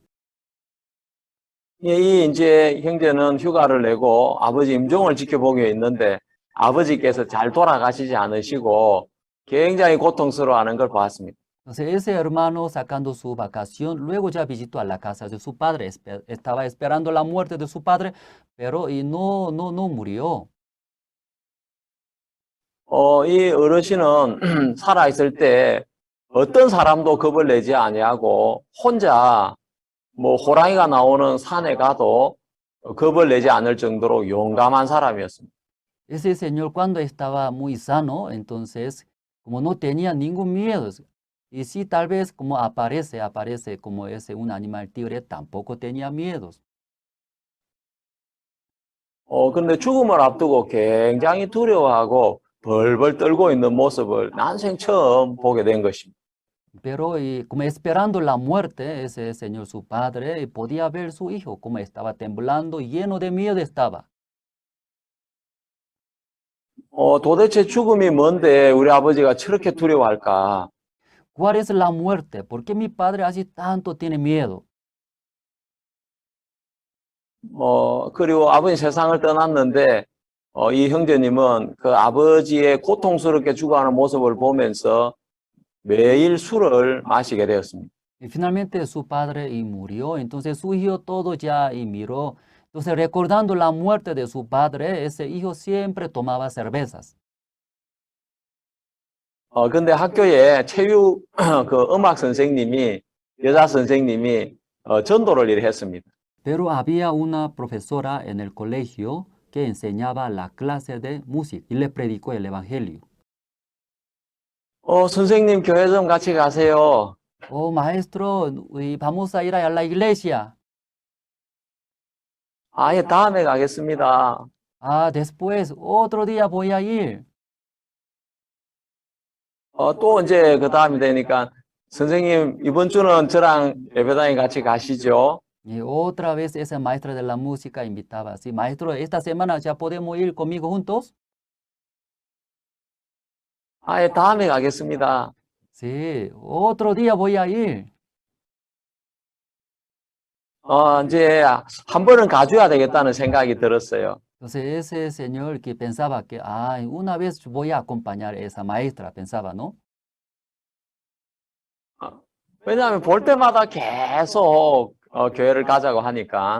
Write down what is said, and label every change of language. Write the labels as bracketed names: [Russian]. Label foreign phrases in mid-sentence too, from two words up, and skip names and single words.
[Korean] 이 이제 형제는 휴가를 내고 아버지 임종을 지켜보기로 했는데 아버지께서 잘 돌아가시지 않으시고 굉장히 고통스러워하는 걸 보았습니다. [Spanish] Entonces ese hermano sacando su vacación, luego ya visitó a la casa de su padre, estaba esperando la muerte de su padre, pero no murió. [Korean] 이 어르신은 살아있을 때 어떤 사람도 겁을 내지 아니하고 혼자 호랑이가 나오는 산에 가도 겁을 내지 않을 정도로 용감한 사람이었습니다. [Spanish] Ese señor cuando estaba muy sano, entonces como no tenía ningún miedo, y si tal vez como aparece como un animal tigre, tampoco tenía miedos. [Korean] 근데 죽음을 앞두고 굉장히 두려워하고 벌벌 떨고 있는 모습을 난생 처음 보게 된 것입니다. [Spanish] Pero y como esperando la muerte, ese señor, su padre, podía ver su hijo como estaba temblando, lleno de miedo estaba. [Korean] 도대체 죽음이 뭔데 우리 아버지가 저렇게 두려워할까? [Spanish] ¿Cuál es la muerte? ¿Por qué mi padre así tanto tiene miedo? [Korean] 그리고 아버지 세상을 떠났는데, 이 형제님은 그 아버지의 고통스럽게 죽어가는 모습을 보면서 매일 술을 마시게 되었습니다. [Spanish] Y finalmente su padre y murió, entonces su hijo todo ya y miró. Entonces recordando la muerte de su padre, ese hijo siempre tomaba cervezas. [Korean] 근데 학교에 체육 그 음악 선생님이, 여자 선생님이 전도를 일을 했습니다. [Spanish] Pero había una profesora en el colegio que enseñaba la clase de música y le predicó el evangelio. [Korean] 선생님 교회 좀 같이 가세요. [Spanish] Oh, maestro, vamos a ir a la iglesia. [Korean] 예, 다음에 가겠습니다. [Spanish] Ah, después, otro día voy a ir. [Korean] 또 이제 그 다음이 되니까 선생님 이번 주는 저랑 예배당에 같이 가시죠. [Spanish] Y otra vez esa maestra de la música invitaba, sí, maestro, esta semana ya podemos ir conmigo juntos. [Korean] 예, 다음에 가겠습니다. [Spanish] Sí, otro día voy a ir. [Korean] 이제 한 번은 가줘야 되겠다는 생각이 들었어요. [Spanish] Entonces ese señor que pensaba que, ay, una vez voy a acompañar a esa maestra, pensaba, ¿no? [Korean] 왜냐하면 볼 때마다 계속 교회를 가자고 하니까.